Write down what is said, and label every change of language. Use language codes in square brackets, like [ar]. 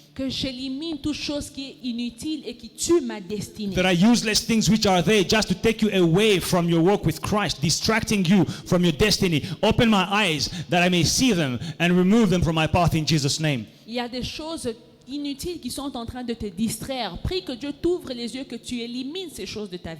[fr] Que j'élimine toute chose qui est inutile et qui tue ma destinée. [en] There are useless things which are there just to take you away from your walk with Christ, distracting you from your destiny. Open my eyes that I may see them and remove them from my path in Jesus' name. [fr] Il y a des choses inutiles qui sont en train de te distraire. Prie que Dieu t'ouvre les yeux, que tu élimines ces choses de ta vie.